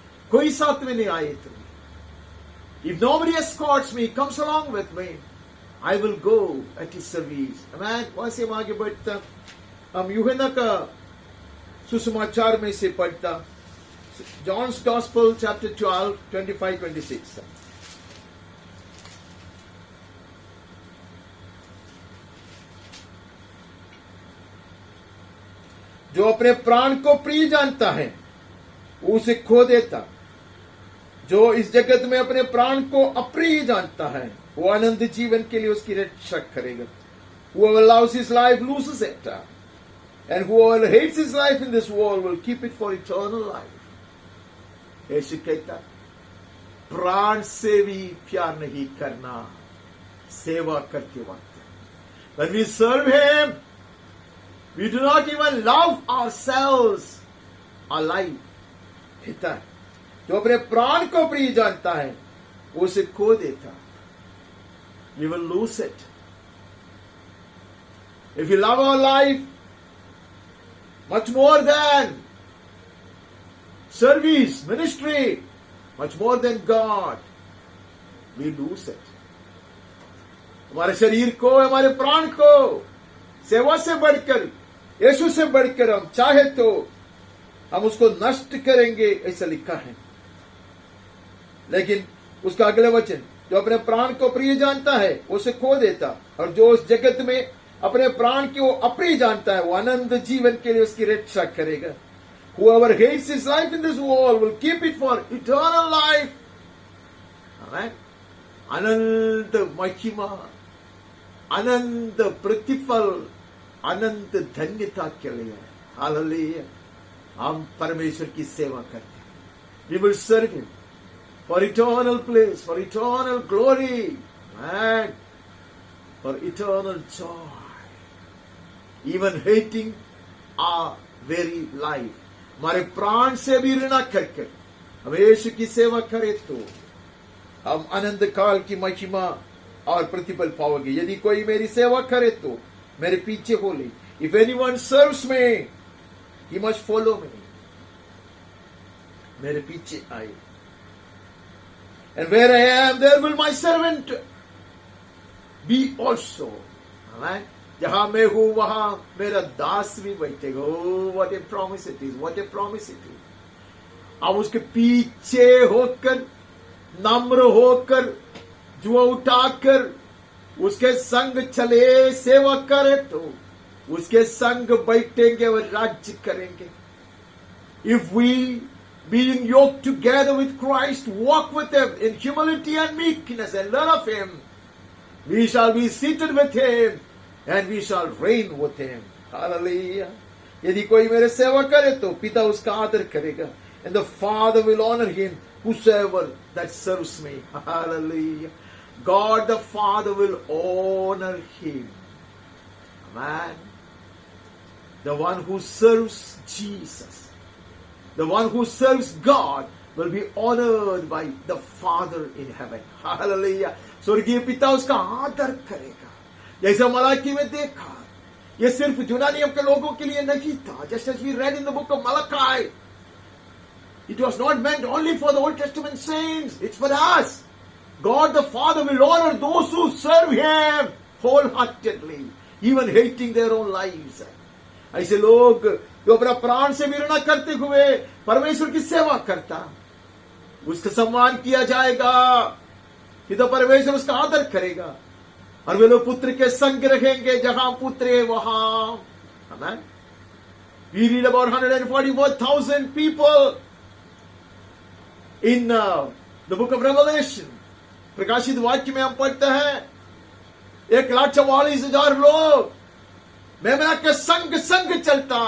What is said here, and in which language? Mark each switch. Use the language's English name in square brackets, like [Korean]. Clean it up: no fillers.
[Hindi] कोई साथ में नहीं आए तो, [English] if nobody escorts me, comes along with me, I will go at his service. Amen. [Hindi] वहां से आगे बढ़ता, हम यूहन्ना का सुसमाचार में से पढ़ता. [English] John's Gospel chapter 12, 25-26. [Hindi] जो अपने प्राण को प्रिय जानता है वो उसे खो देता. जो इस जगत में अपने प्राण को अप्रिय जानता है वो आनंद जीवन के लिए उसकी रक्षा करेगा. [English] Whoever loves his life loses it, and whoever hates his life in this world will keep it for eternal life. [Hindi] यीशु कहता, प्राण से भी प्यार नहीं करना सेवा करते वक्त. [English] When we serve him, we do not even love ourselves alive. [Hindi] कहता है, जो अपने प्राण को प्रिय जानता है वो उसे खो देता. [English] We will lose it. If we love our life much more than service, ministry, much more than God, we lose it. [Hindi] हमारे शरीर को, हमारे प्राण को सेवा से बढ़कर, यीशु से बढ़कर हम चाहे तो हम उसको नष्ट करेंगे, ऐसा लिखा है. लेकिन उसका अगला वचन, जो अपने प्राण को प्रिय जानता है वो उसे खो देता, और जो उस जगत में अपने प्राण को अप्रिय जानता है वो अनंत जीवन के लिए उसकी रक्षा करेगा. [English] Whoever hates his life in this world will keep it for eternal life. Amen. [Hindi] अनंत महिमा, अनंत प्रतिफल, अनंत धन्यता के लिए. हालेलुया. हम परमेश्वर की सेवा करते हैं. [English] We will serve him for eternal place, for eternal glory, and for eternal joy. Even hating our very life. [Hindi] हमारे प्राण से भी ऋणा करके हम यीशु की सेवा करें तो हम अनंत काल की महिमा और प्रतिफल पाओगे. यदि कोई मेरी सेवा करे तो मेरे पीछे हो ले. [English] If anyone serves me, he must follow me. [Hindi] मेरे पीछे आए. [English] And where I am, there will my servant be also. Amen. [Hindi] जहां मैं हूं वहां मेरा दास भी बैठेगा. [English] Oh, what a promise it is! What a promise it is! [Hindi] अब उसके पीछे होकर, नम्र होकर, जुआ उठाकर उसके संग चले, सेवा करे तो उसके संग बैठेंगे और राज्य करेंगे. [English] If we, being yoked together with Christ, walk with him in humility and meekness and learn of him, we shall be seated with him and we shall reign with him. [Hindi] Hallelujah. यदि कोई मेरे सेवा करे तो पिता उसका आदर करेगा। [English] And the Father will honor him, whosoever that serves me. Hallelujah. God the Father will honor him. Amen. The one who serves Jesus, the one who serves God will be honored by the Father in heaven. Hallelujah. [Hindi] स्वर्गीय पिता उसका आदर करेगा। जैसा मलाकी में देखा, ये सिर्फ यूनानियों के लोगों के लिए नहीं था। [English] Just as we read in the book of Malachi, it was not meant only for the Old Testament saints. It's for us. God the Father will honor those who serve Him wholeheartedly, even hating their own lives. [Hindi] ऐसे लोग जो अपना प्राण से विरना करते हुए परमेश्वर की सेवा करता, उसका सम्मान किया जाएगा। पिता परमेश्वर उसका आदर करेगा और वे लोग पुत्र के संग रहेंगे। जहां पुत्र है वहां, आमेन। [English] We read about 144,000 people in the book of Revelation. [Hindi] प्रकाशित वाक्य में हम पढ़ते हैं 1,44,000 लोग मेमना के संग चलता।